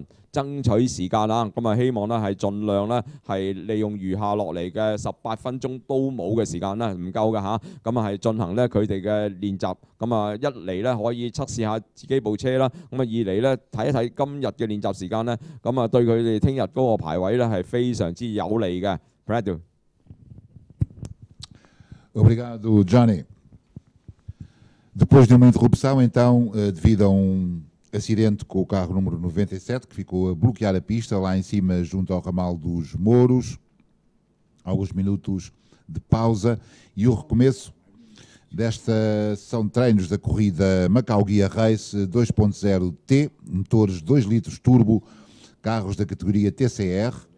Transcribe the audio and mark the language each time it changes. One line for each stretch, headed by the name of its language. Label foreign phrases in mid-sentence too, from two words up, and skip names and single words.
Cantonese: 爭取時間啦，咁啊希望咧係盡量咧係利用餘下落嚟嘅18分鐘都冇嘅時間啦，唔夠嘅嚇，咁啊係進行咧佢哋嘅練習，咁啊一嚟咧可以測試下自己部車啦，咁啊二嚟咧睇一睇今日嘅練習時間咧，咁啊對佢哋聽日嗰個排位咧係非常之有利嘅。Brad。
Portuguese: Obrigado, Johnny. Depois de uma interrupção, então, devido a acidente com o carro número 97, que ficou a bloquear a pista lá em cima junto ao ramal dos Mouros. Alguns minutos de pausa e o recomeço desta sessão de treinos da corrida Macau Guia Race 2.0T, motores 2 litros turbo, carros da categoria TCR.